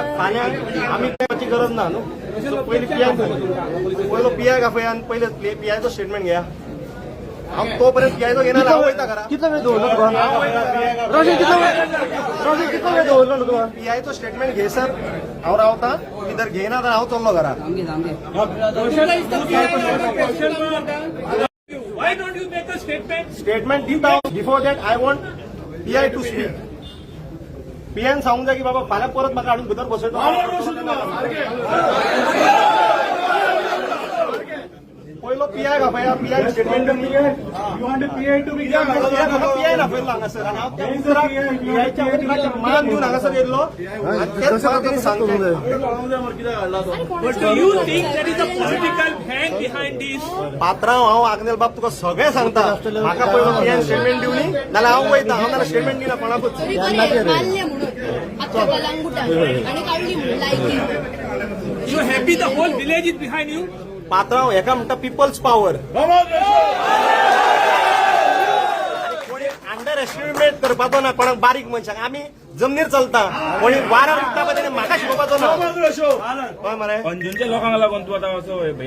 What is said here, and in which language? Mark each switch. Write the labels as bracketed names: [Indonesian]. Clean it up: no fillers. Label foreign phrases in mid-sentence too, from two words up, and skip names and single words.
[Konkani] फाल्यां आमी करपाची गरज ना न्हू सो पयलीं पीआय पयलो पीआय आपया आनी पयले पीआयचो स्टेटमेंट घेया हांव तोपर्यंत पीआयचो घेना हांव वयता घरा कितलो वेळ दवरलो तुका रोशन कितलो वेळ दवरलो तुका पीआयचो स्टेटमेंट घे सर हांव रावता कितें घेयना तर हांव चल्लो घरा [English] Why don't you make a statement? [Konkani] स्टेटमेंट दिता [English] before that I want PI to speak [Konkani] पीएन सांगूंक जाय की बाबा फाल्यां परत म्हाका हाडून भितर बसयतो पयलो पीआय आपया पीआय स्टेटमेंट पीआय आपयलो हांगासर आनी हांव त्या उतराक पीआयच्या उतराचें मान दिवन हांगासर येयल्लो आनी तेच म्हाका तेणी सांगलें [English] But do you think there is a political hang behind this? [Konkani] पात्रांव हांव आग्नेल बाब तुका सगळें सांगता म्हाका पयलो पीएन स्टेटमेंट दिवनी नाल्यार हांव वयता हांव नाल्यार स्टेटमेंट दिना कोणाकूच मारले म्हणून आता कलांगुटान आणि काढली म्हणून लायकी [English] You happy the whole village is behind you? [Konkani] पात्रांव हेका म्हणटा [English] people's power [Konkani] कोणी अंडर एस्टिमेट करपाचो ना कोणाक बारीक मनशाक आमी जमनीर चलता कोणी वारार उठता पळय तेणी म्हाका शिकोवपाचो ना हय मरे अंजुनच्या लोकांक लागून तूं आतां असो भया